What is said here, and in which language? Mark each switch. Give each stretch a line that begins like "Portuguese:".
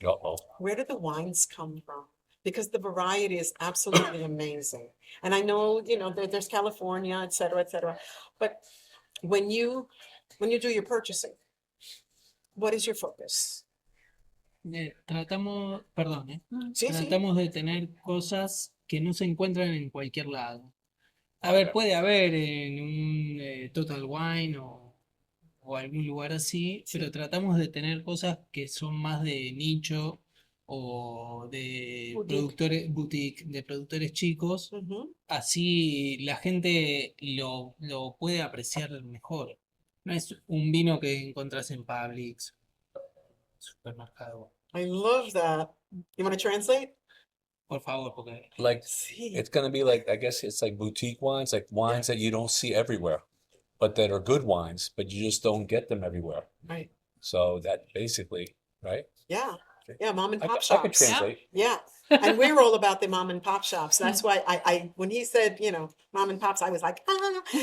English: uh-oh. Where do the wines come from? Because the variety is absolutely amazing. And I know, there's California, et cetera. But when you do your purchasing, what is your focus?
Spanish: Tratamos, perdón, Sí, sí. tratamos de tener cosas que no se encuentran en cualquier lado. A ver, puede haber en un Total Wine o algún lugar así, Sí. pero tratamos de tener cosas que son más de nicho o de Boutique. productores boutique, de productores chicos, Ujú. así la gente lo puede apreciar mejor. No es un vino que encontrás en Publix, supermercado.
English: I love that. You want to translate?
Spanish: Por favor, porque
English: Like
Spanish: Sí.
English: it's gonna be like, I guess it's like boutique wines, like wines that you don't see everywhere, but that are good wines, but you just don't get them everywhere. Right. So that basically, right? Yeah. Yeah, mom and I pop could shops. translate. Yeah. And we're all about the mom and pop shops. That's why I when he said, mom and pops, I was like, ah.